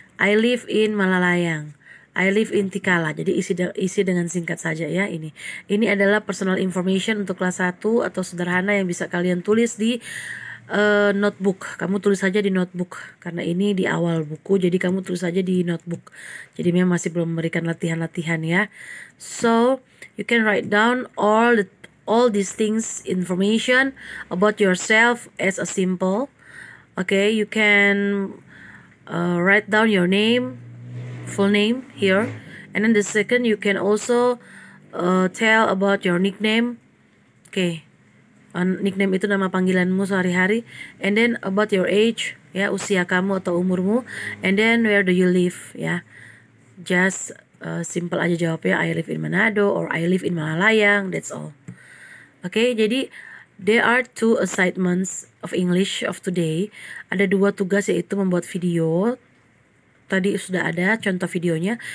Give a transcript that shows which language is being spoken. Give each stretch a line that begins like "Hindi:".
English: I live in Malalayang. I live in Tikala.
Indonesian: Jadi isi dengan singkat saja ya ini. Ini adalah personal information untuk kelas 1 atau sederhana yang bisa kalian tulis di notebook. Kamu tulis saja di notebook karena ini di awal buku, jadi kamu tulis saja di notebook. Jadi memang masih belum memberikan latihan-latihan ya.
English: So, you can write down all these things, information about yourself as a simple. Okay, you can write down your name, full name here, and then the second you can also tell about your nickname. Okay, nickname
Indonesian: itu nama panggilanmu sehari-hari,
English: and then about your age, ya,
Indonesian: usia kamu atau umurmu,
English: and then where do you live, ya. Just simple
Indonesian: aja jawabnya,
English: I live in Manado or I live in Malalayang, that's all. Okay, jadi there are 2 assignments of English of today.
Indonesian: Ada 2 tugas, yaitu membuat video. Tadi sudah ada contoh videonya.